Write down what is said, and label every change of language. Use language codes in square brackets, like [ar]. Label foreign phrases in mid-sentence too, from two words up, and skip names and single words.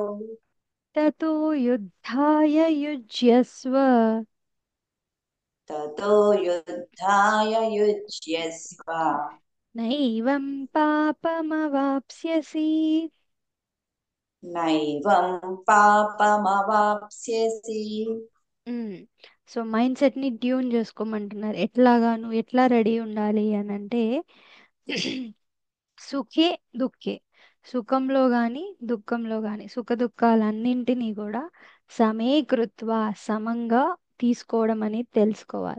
[sa] ततो युद्धाय युज्यस्व ततो युद्धाय युज्यस्व नैवं पापमवाप्स्यसि। नैवं पापमवाप्स्यसि। [te] సో [en] mind set [te] ని ట్యూన్ చేసుకోమంటున్నారు. ఎట్లాగా నువ్వు ఎట్లా రెడీ ఉండాలి అని అంటే [sa] సుఖే దుఃఖే, [te] సుఖంలో గాని దుఃఖంలో గాని సుఖ దుఃఖాలన్నింటినీ కూడా సమీకృత్వ సమంగా తీసుకోవడం అనేది తెలుసుకోవాలి.